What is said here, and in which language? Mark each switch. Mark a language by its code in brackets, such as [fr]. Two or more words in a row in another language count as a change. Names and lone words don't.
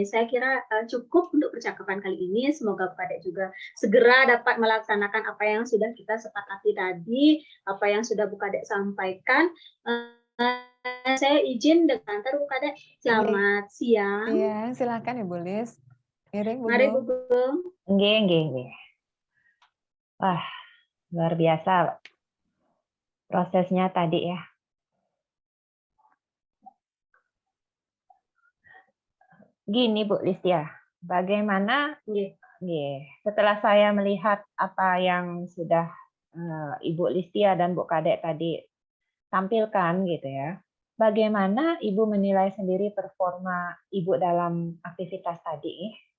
[id] Saya kira, cukup untuk percakapan kali ini, semoga Bu Kadek juga segera dapat melaksanakan apa yang sudah kita sepakati tadi, apa yang sudah Bu Kadek sampaikan. Saya izin dengan Bu Kadek, Nggih, selamat iya, siang. silakan Ibu Lis. Miring, Bu Mari Bu Gung. Gung. Nggih, nggih, nggih. Wah, luar biasa prosesnya tadi ya. Gini Bu Listia, bagaimana Nggih. setelah saya melihat apa yang sudah Ibu Listia dan Bu Kadek tadi tampilkan gitu ya, bagaimana Ibu menilai sendiri performa Ibu dalam aktivitas tadi?